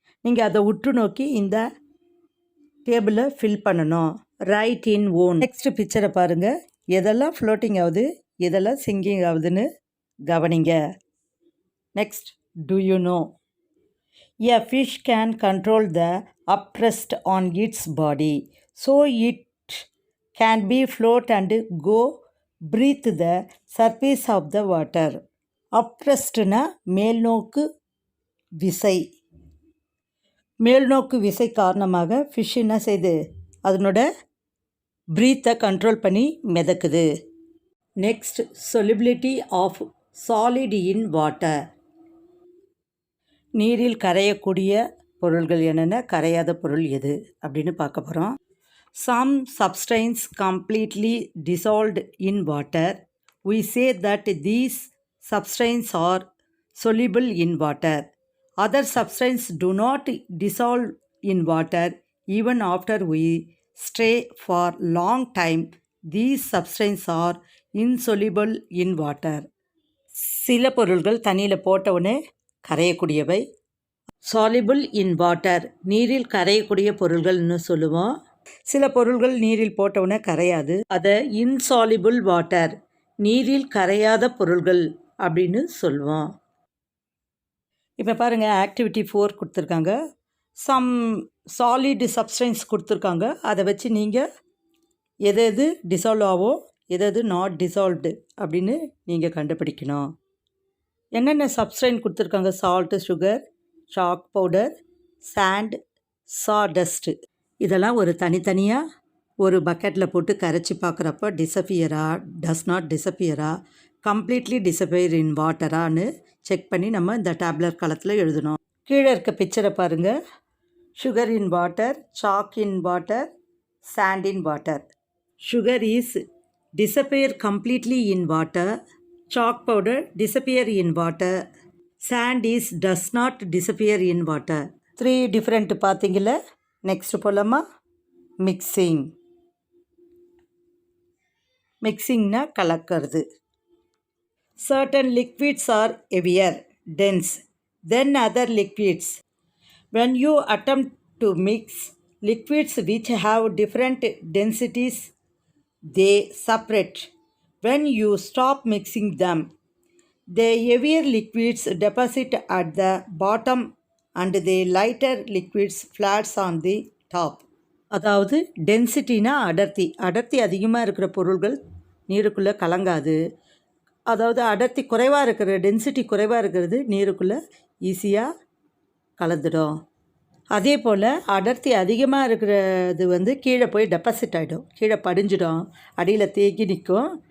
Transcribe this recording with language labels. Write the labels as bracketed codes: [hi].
[ta] நீங்கள் அதை உற்று நோக்கி இந்த டேபிளை ஃபில் பண்ணணும். [en] Write in own. [ta] நெக்ஸ்ட் பிக்சரை பாருங்கள். எதெல்லாம் ஃப்ளோட்டிங் ஆகுது, எதெல்லாம் சிங்கிங் ஆகுதுன்னு கவனிங்க. [en] Next, do you know? A fish can control the upthrust on its body, so it can be float and go breathe the surface of the water. [ta] அப்ட்ரஸ்ட்னா மேல்நோக்கு விசை. மேல்நோக்கு விசை காரணமாக ஃபிஷ் என்ன செய்யுது, அதனோட ப்ரீத்தை கண்ட்ரோல் பண்ணி மிதக்குது. [en] Next, solubility of solid in water. [ta] நீரில் கரையக்கூடிய பொருள்கள் என்னென்ன, கரையாத பொருள் எது அப்படின்னு பார்க்க போகிறோம். [en] Some substance completely dissolved in water. We say that these substances are soluble in water. Other substances do not dissolve in water even after we stay for long time. These substances are insoluble in water. [ta] சில பொருள்கள் தண்ணியில் போட்ட உடனே கரையக்கூடியவை. [en] soluble in water [ta] நீரில் கரையக்கூடிய பொருள்கள்னு சொல்லுவோம். சில பொருள்கள் நீரில் போட்ட உடனே கரையாது. அதை [en] insoluble water [ta] நீரில் கரையாத பொருள்கள் அப்படின்னு சொல்லுவோம். இப்போ பாருங்கள், ஆக்டிவிட்டி 4 கொடுத்துருக்காங்க. சம் சாலிட் சப்ஸ்டன்ஸ் கொடுத்துருக்காங்க. அதை வச்சு நீங்கள் எது டிசால்வ் ஆகும், எது நாட் டிசால்வ்டு அப்படின்னு நீங்கள் கண்டுபிடிக்கணும். என்னென்ன சப்ஸ்டன்ஸ் கொடுத்துருக்காங்க? Salt, sugar, chalk powder, sand, sawdust. இதெல்லாம் ஒரு தனித்தனியாக ஒரு பக்கெட்டில் போட்டு கரைச்சி பார்க்குறப்ப டிஸப்பியரா, does not டிஸப்பியரா, completely disappear in வாட்டரான்னு check பண்ணி நம்ம இந்த டேப்லெட் காலத்தில் எழுதணும். கீழே இருக்க பிக்சரை பாருங்கள். [en] sugar in water, chalk in water, [ta] sand in water. [en] Sugar is disappear completely in water. Chalk powder disappear in water. Sand is does not disappear in water. [ta] 3 different பார்த்தீங்கள. Next போலாமா? மிக்சிங். மிக்சிங்னா கலக்கிறது. [en] Certain liquids are heavier, dense than other liquids. When you attempt to mix liquids which have different densities, they separate. When you stop mixing them, the heavier liquids deposit at the bottom and the lighter liquids flats on the top. [ta] அதாவது டென்சிட்டினா அடர்த்தி அதிகமாக இருக்கிற பொருள்கள் நீருக்குள்ளே கலங்காது. அதாவது அடர்த்தி குறைவாக இருக்கிற, density குறைவாக இருக்கிறது நீருக்குள்ளே ஈஸியாக கலந்துடும். அதே போல் அடர்த்தி அதிகமாக இருக்கிறது கீழே போய் டெபாசிட் ஆகிடும், கீழே படிஞ்சிடும், அடியில் தேக்கி நிற்கும்.